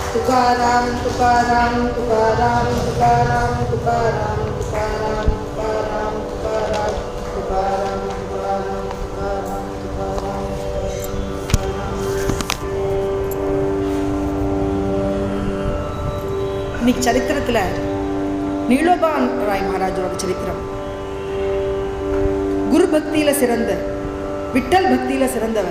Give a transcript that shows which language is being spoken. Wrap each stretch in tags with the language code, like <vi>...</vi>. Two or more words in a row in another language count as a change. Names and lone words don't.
<ta>तुकाराम तुकाराम तुकाराम तुकाराम तुकाराम तुकाराम तुकाराम तुकाराम तुकाराम तुकाराम तुकाराम तुकाराम। இன்னைக்கு சரித்திரத்தில் நீலோபா ராய் மகாராஜோட சரித்திரம் குரு பக்தியில் சிறந்த, விட்டல் பக்தியில் சிறந்தவர்,</ta>